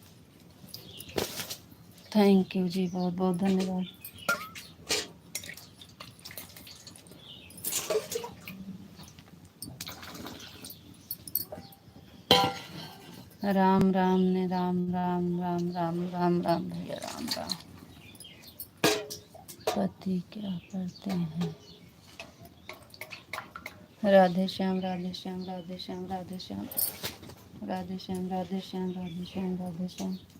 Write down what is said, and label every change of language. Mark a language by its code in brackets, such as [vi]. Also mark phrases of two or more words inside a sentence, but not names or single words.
[en] thank you [hi] जी, बहुत बहुत धन्यवाद। राम राम ने राम राम राम राम राम राम भैया राम राम। पति क्या करते हैं? राधे श्याम राधे श्याम राधे श्याम राधे श्याम राधे श्याम राधे श्याम राधे श्याम राधे श्याम।